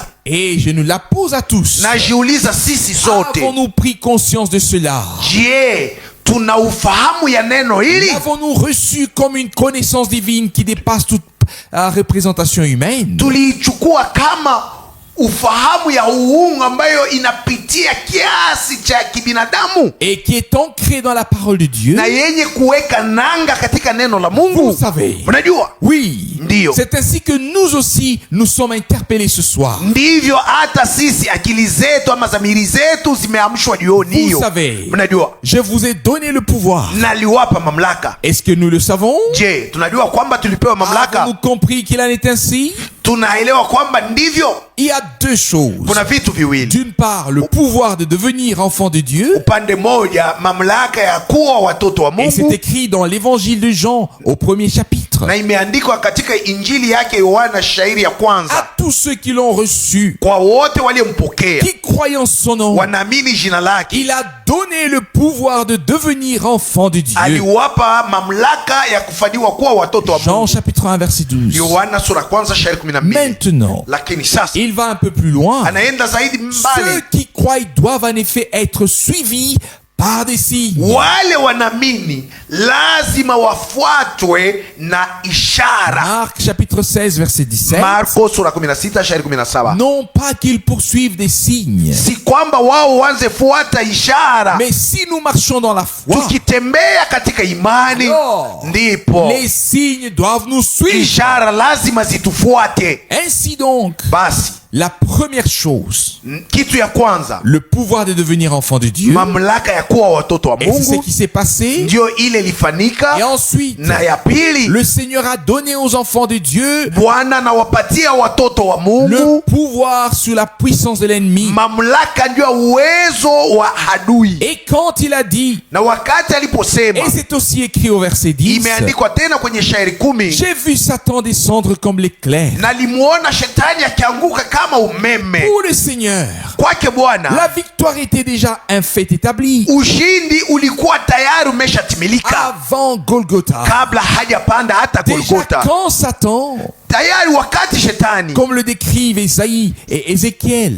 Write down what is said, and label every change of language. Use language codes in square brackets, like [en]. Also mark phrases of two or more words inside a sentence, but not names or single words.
[fr] et je nous la pose à tous. [sw] najiuliza sisi sote, [fr] Avons-nous pris conscience de cela? [sw] je, tuna ufahamu ya neno hili? [fr] L'avons-nous reçu comme une connaissance divine qui dépasse toute représentation humaine? [sw] Tuliichukua kama ufahamu ya uungu ambayo inapitia kiasi cha kibinadamu [fr] Et qui est ancrée dans la parole de Dieu? [sw] na yenye kuweka nanga katika neno la Mungu. [fr] Vous savez, [sw] Unajua, [fr] oui, [sw] Ndio. [fr] c'est ainsi que nous aussi nous sommes interpellés ce soir. [sw] ndivyo hata sisi akili zetu ama dhamiri zetu zimeamshwa jioni [fr] Vous [sw] hiyo. [fr] savez, [sw] Mnajua, [fr] je vous ai donné le pouvoir. [sw] naliwapa mamlaka. [fr] Est-ce que nous le savons? [sw] Je, tunajua kwamba tulipewa mamlaka? [fr] Avons-nous compris qu'il en est ainsi? [sw] Tunaelewa kwamba ndivyo? [fr] Il y a deux choses. [sw] Kuna vitu viwili. [fr] D'une part, le pouvoir de devenir enfant de Dieu. [sw] Upande moja, mamlaka ya kuwa watoto wa [fr] Et c'est [sw] Mungu, [fr] écrit dans l'évangile de Jean au premier chapitre. [sw] na imeandikwa katika injili yake Yohana shairi ya [fr] À [sw] kwanza, [fr] tous ceux qui l'ont reçu, [sw] kwa wote waliompokea [fr] qui croient en son nom, [sw] wanaamini jina lake, [fr] il a donné le pouvoir de devenir enfant de Dieu. [sw] aliwapa mamlaka ya kufanywa kuwa watoto wa [fr] Jean [sw] Mungu. [fr] chapitre 1 verset 12. [sw] Yohana sura kwanza shairi 12. [fr] Maintenant, [sw] Lakini sasa [fr] il va un peu plus loin. [sw] anaenda zaidi [fr] Ceux [sw] mbali. [fr] qui croient doivent en effet être suivis par des signes. [sw] Wale wanaamini lazima wafuatwe na ishara. [fr] Marc chapitre 16 verset 17. [sw] Marko sura 16 shairi 17. [fr] Non pas qu'ils poursuivent des signes, [sw] Si kwamba wao wanze fuata ishara, [fr] mais si nous marchons dans la foi, [sw] tukitembea katika imani, [fr] alors, [sw] ndipo [fr] les signes doivent nous suivre. [sw] ishara lazima zitufuate. [fr] Ainsi donc, [sw] Basi [fr] la première chose, [sw] kitu ya kwanza, [fr] le pouvoir de devenir enfant de Dieu, [sw] mamlaka ya kuwa watoto wa [fr] et c'est ce [sw] Mungu, [fr] qui s'est passé. [sw] ndio ile ilifanika. [fr] Et ensuite, [sw] Na ya pili, [fr] le Seigneur a donné aux enfants de Dieu [sw] Bwana anawapatia watoto wa [fr] le [sw] Mungu [fr] pouvoir sur la puissance de l'ennemi. [sw] mamlaka, ndio uwezo wa adui. [fr] Et quand il a dit, [sw] Na wakati aliposema, [fr] et c'est aussi écrit au verset 10, [sw] imeandikwa tena kwenye shairi 10, [fr] j'ai vu Satan descendre comme l'éclair. [sw] nalimuona shetani akianguka kama umeme. [fr] Pour le Seigneur, [sw] Kwake Bwana [fr] la victoire était déjà un fait établi [sw] ushindi ulikuwa tayari umeshatimilika [fr] avant Golgotha. [sw] kabla hajapanda hata [fr] Déjà [sw] Golgotha. [fr] quand Satan, [sw] Tayari wakati shetani, [fr] comme le décrivent Isaïe et Ézéchiel,